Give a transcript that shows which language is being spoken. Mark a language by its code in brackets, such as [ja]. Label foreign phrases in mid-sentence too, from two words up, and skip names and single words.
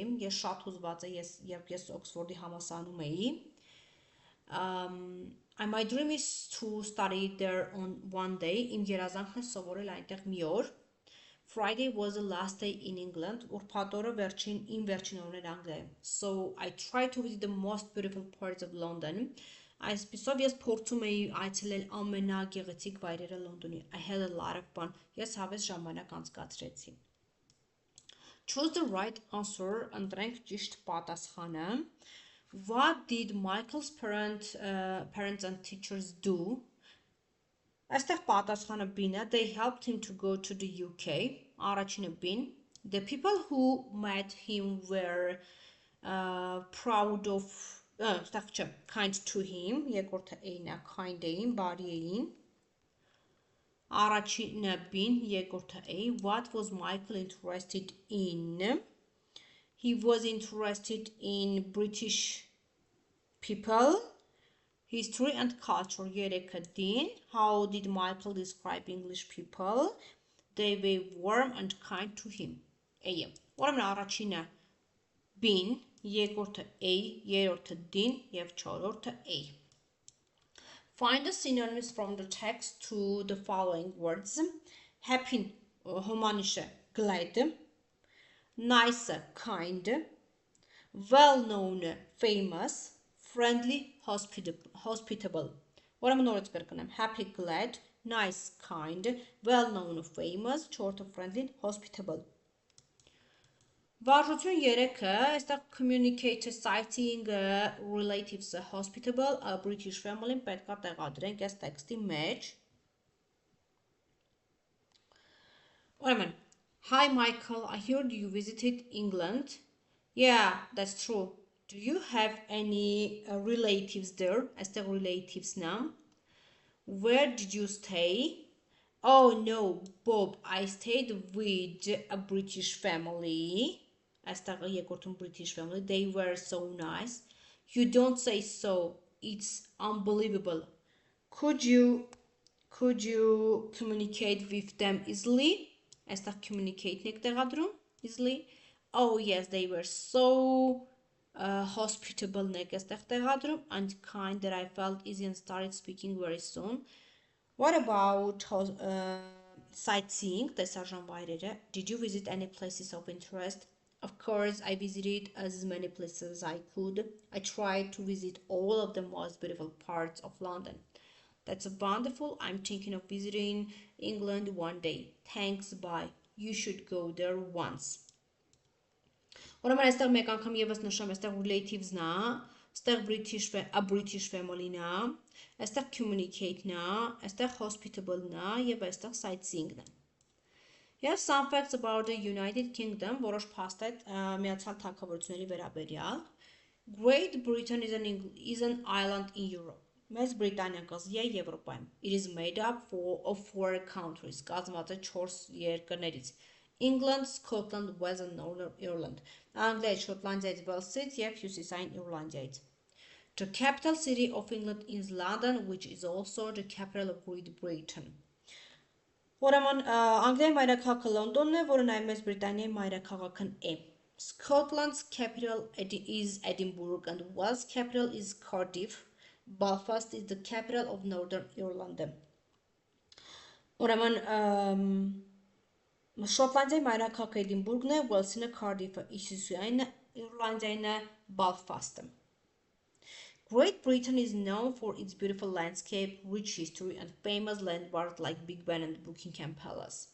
[hy] Ես շատ հուզված էի, երբ ես Oxford-ի համալսարանում էի. [en] My dream is to study there on one day. [hy] Իմ երազանքն է սովորել այնտեղ մի օր. [en] Friday was the last day in England. [hy] Ուրբաթ օրը իմ վերջին օրն էր Անգլիայում. [en] So I tried to visit the most beautiful parts of London. [hy] Այսպիսով ես փորձում էի այցելել ամենագեղեցիկ վայրերը Լոնդոնի։ [en] I had a lot of fun. [hy] Ես հավես ժամանակ անցկացրեցի։ [en] Choose the right answer. [hy] Ընտրենք ճիշտ պատասխանը։ [en] What did Michael's parents and teachers do? [hy] Այստեղ պատասխանը B-ն է. [en] They helped him to go to the UK. [hy] Առաջինը B-ն. [en] The people who met him were proud of kind to him, [hy] երկրորդը A-ն է, kind էին, բարի էին, առաջինը B-ն, երկրորդը A, [en] what was Michael interested in? He was interested in British people, history and culture, [hy] երեքը D-ն, [en] how did Michael describe English people? They were warm and kind to him, [hy] A-ը, ուրեմն առաջինը B-ն, երկրորդը A, երրորդը D-ն և չորրորդը A. [en] Find the synonyms from the text to the following words. Happy, հոմանիշը glad, nice, kind, well-known, famous, friendly, hospitable. [hy] Ուրեմն նորից կրկնեմ. [en] happy, glad, nice, kind, well-known, famous, short, friendly, hospitable. [hy] Վարժություն 3-ը, այստեղ [en] communicator, citing, relatives, hospitable, British family-ն [hy] պետք է տեղադրենք այս տեքստի մեջ։ Ուրեմն, [en] hi Michael, I heard you visited England. Yeah, that's true. Do you have any relatives there? Այստեղ relatives-ն է։ Where did you stay? Oh no, Bob, I stayed with a British family. [hy] Այստեղ երկրորդում [en] British family. They were so nice. You don't say so. It's unbelievable. Could you communicate with them easily? [hy] Այստեղ communicate-ն եք տեղադրում [en] easily. Oh yes, they were so hospitable [hy] nek այստեղ տեղադրում [en] and kind that I felt easy and started speaking very soon. What about sightseeing, [hy] տեսարժան վայրերը? [en] Did you visit any places of interest? Of course, I visited as many places as I could. I tried to visit all of the most beautiful parts of London. That's wonderful. I'm thinking of visiting England one day. Thanks, bye. You should go there once. [hy] Ուրեմն այստեղ մեկ անգամ եւս նշեմ, այստեղ relatives-ն է, այստեղ [en] British family- [hy] ն է, այստեղ communicate-ն է, այստեղ hospitable-ն է եւ այստեղ sightseeing-ն է։ [en] Yes, some facts about the United Kingdom, [hy] որոշ փաստեր Միացյալ Թագավորությունների վերաբերյալ։ [en] Great Britain is an island in Europe. [hy] Մեծ Բրիտանիան կղզի է Եվրոպայում։ [en] It is made up of 4 countries, [hy] կազմված է 4 երկրներից։ [en] England, Scotland, Wales and Northern Ireland. [hy] Անգլիայից, Շոտլանդիայից, Վելսից եւ Հյուսիսային Իռլանդիայից. [en] The capital city of England is London, which is also the capital of Great Britain. [hy] Ուրեմն Անգլիայի մայրաքաղաքը Լոնդոնն է, որը նաև Մեծ Բրիտանիայի մայրաքաղաքն է։ [en] Scotland's capital is Edinburgh and Wales' capital is Cardiff. Belfast is the capital of Northern Ireland. [hy] Ուրեմն Շոտլանդիայի մայրաքաղաքը Էդինբուրգն է, Ուելսինը Քարդիֆը, Հյուսիսային Իռլանդիայինը Belfast-ը։ [en] Great Britain is known for its beautiful landscape, rich history and famous landmarks like Big Ben and Buckingham Palace.